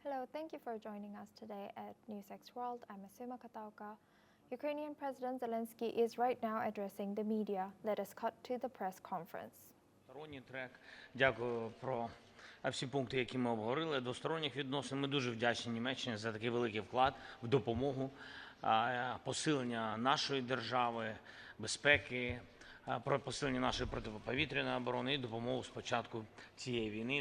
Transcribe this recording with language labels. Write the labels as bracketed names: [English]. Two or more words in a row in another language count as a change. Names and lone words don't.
[English] thank you for joining us today at NewsX World. I'm Asuma Katauka. Ukrainian President Zelensky is right now addressing the media. Let us cut to the press conference. [Ukrainian] Двосторонній трек. Дякую про всі пункти, які ми обговорили. Двосторонніх відносин. Ми дуже вдячні Німеччині за такий великий вклад в допомогу, посилення нашої держави, безпеки, про посилення нашої протиповітряної оборони і допомогу з початку цієї війни.